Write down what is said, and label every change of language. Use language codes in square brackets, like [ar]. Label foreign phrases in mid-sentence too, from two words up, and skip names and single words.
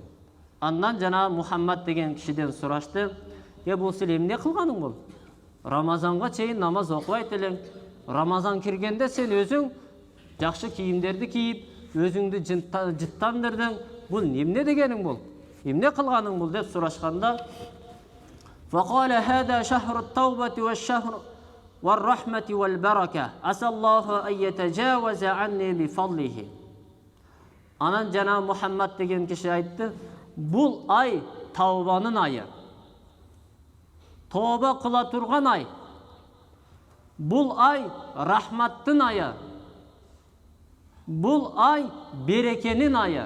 [ky] Андан жана Мухаммад деген кишиден сурашты: бул сен эмне кылганың бул? Рамазанга чейин намаз окубайт элең. Рамазан киргенде сен өзүң жакшы кийимдерди кийип, өзүңдү жыттандырдың. Бул эмне дегениң бул? Эмне кылганың бул деп сурашканда, [ar] فقال هذا شهر التوبة والشهر والرحمة والبركة عسى الله أن يتجاوز عني بفضله. [ky] Анан жана Мухаммад деген киши айтты: бул ай тавбанын айы. Тооба кыла турган ай. Бул ай рахматтын айы. Бул ай берекенин айы.